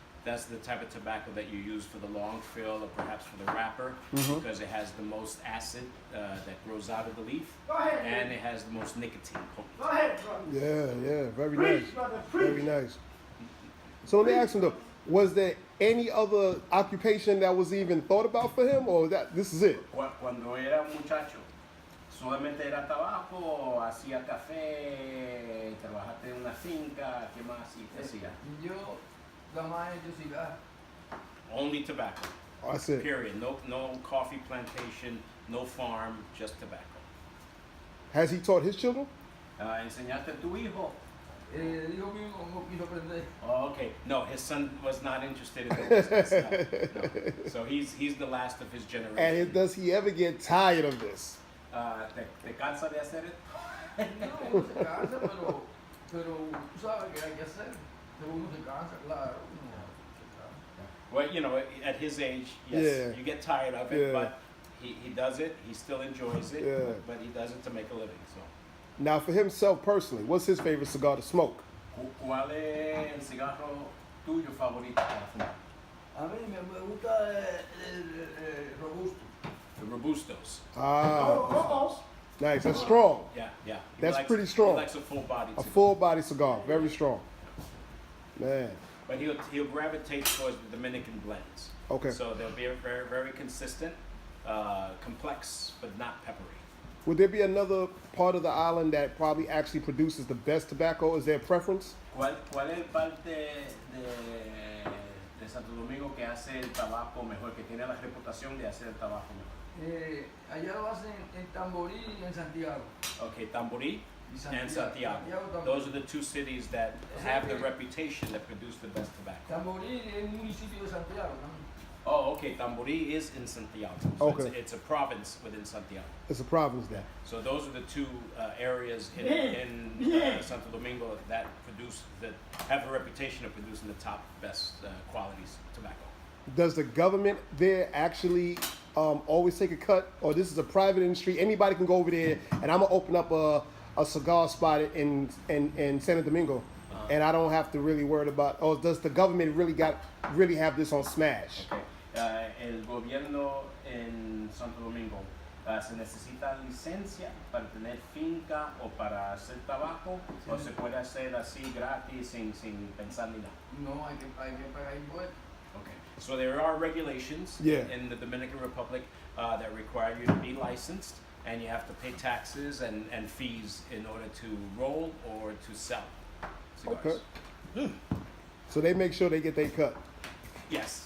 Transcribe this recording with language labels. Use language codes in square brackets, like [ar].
[en] that's the type of tobacco that you use for the long fill or perhaps for the wrapper, because it has the most acid that grows out of the leaf, Go ahead, and it has the most nicotine potent. Go ahead, brother. Yeah, very Preach, nice. brother, Very preach. nice. So let me ask him though, was there any other occupation that was even thought about for him, or that this is it? [es] Cuando era un muchacho, solamente era tabaco, hacía café, trabajaste en una finca, ¿qué más hacía? Yo nada más he hecho cigar. [en] Only tobacco. That's it. Period. No coffee plantation, no farm, just tobacco. Has he taught his children? [es] ¿Enseñaste a tu hijo? Hijo mío no quiso aprender. [en] Oh, okay. No, his son was not interested in the business. No. So he's the last of his generation. And does he ever get tired of this? [es] ¿Te cansa de hacer [en] it? [es] No, uno se cansa, pero tú sabes que hay que hacer. Pero uno se cansa, claro. Uno se cansa. [en] Well, you know, at his age, yes, Yeah. you get tired of it, but he does it. He still enjoys it, Yeah. but he does it to make a living. So, Now, for himself personally, what's his favorite cigar to smoke? [es] ¿cuál es el cigarro tuyo favorito para fumar? A mí me gusta el robusto. [en] The Robustos. Ah, nice. That's strong. Yeah. He That's likes- pretty strong. He likes a full body. A full body cigar, very strong. Man. But he'll gravitate towards the Dominican blends. Okay. So they'll be very, very consistent, complex, but not peppery. Would there be another part of the island that probably actually produces the best tobacco? Is there a preference? [es] ¿Cuál es parte de Santo Domingo que hace el tabaco mejor, que tiene la reputación de hacer el tabaco mejor? Allá lo hacen en Tamborí y en Santiago. [en] Okay, Tamborí [es] Y [en] and Santiago. Tamborí. Those are the two cities that have the reputation that produce the best tobacco. [es] Tamborí es un municipio de Santiago también. [en] Oh, okay. Tamborí is in Santiago. So Okay. it's a province within Santiago. It's a province there. So those are the two areas in Santo Domingo that have a reputation of producing the top best qualities tobacco. Does the government there actually always take a cut, or this is a private industry? Anybody can go over there, and I'm gonna open up a cigar spot in Santo Domingo, and I don't have to really worry about. Oh, does the government really have this on smash? Okay. [es] El gobierno en Santo Domingo se necesita licencia para tener finca o para hacer tabaco, o se puede hacer así gratis sin pensar ni nada. No, hay que pagar impuestos. [en] Okay. So there are regulations Yeah. in the Dominican Republic that require you to be licensed, and you have to pay taxes and fees in order to roll or to sell cigars. Okay. So they make sure they get their cut. Yes.